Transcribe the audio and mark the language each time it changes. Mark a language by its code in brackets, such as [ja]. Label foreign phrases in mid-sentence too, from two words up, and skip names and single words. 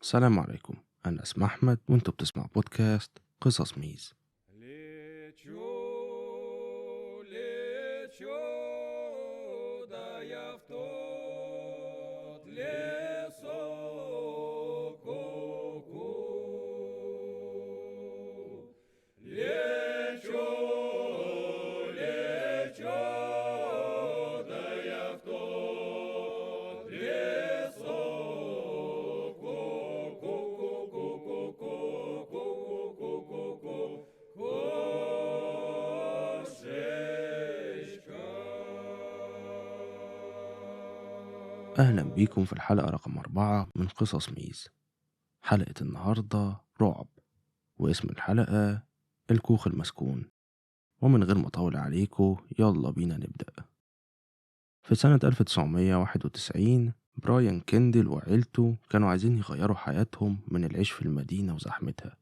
[ar] السلام عليكم. أنا اسمي أحمد وأنتوا بتسمعوا بودكاست قصص ميز. [ru] Лечу, лечу, да я в тот лесок ку-ку. Лечу, лечу, да я в тот лесок ку-ку-ку-ку-ку-ку-ку-ку-ку-ку. Кошечка. [ar] أهلا بيكم في الحلقة رقم 4 من قصص ميز. حلقة النهاردة رعب، واسم الحلقة الكوخ المسكون. ومن غير ما أطول عليكم يلا بينا نبدأ. في سنة 1991 براين كيندل وعيلته كانوا عايزين يغيروا حياتهم من العيش في المدينة وزحمتها.